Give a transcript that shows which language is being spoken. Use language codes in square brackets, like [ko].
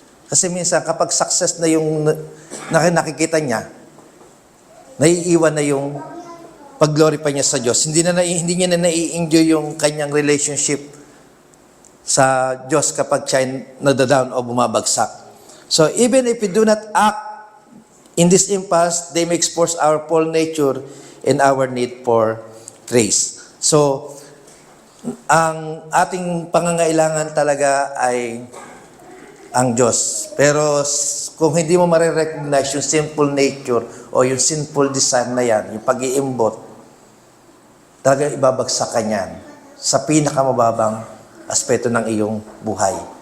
[tl] Kasi minsan kapag success na yung nakikita niya, naiiwan na yung pag-glorify niya sa Diyos. Hindi niya na nai-enjoy yung kanyang relationship sa Diyos kapag siya nadadown o bumabagsak. [en] So even if we do not act in this impasse, they may expose our fallen nature and our need for grace. [tl] So, ang ating pangangailangan talaga ay ang Diyos. Pero kung hindi mo marirecognize yung sinful nature o yung sinful desire na yan, yung pag-iimbot, talaga ibabagsak ka niyan sa pinakamababang aspeto ng iyong buhay.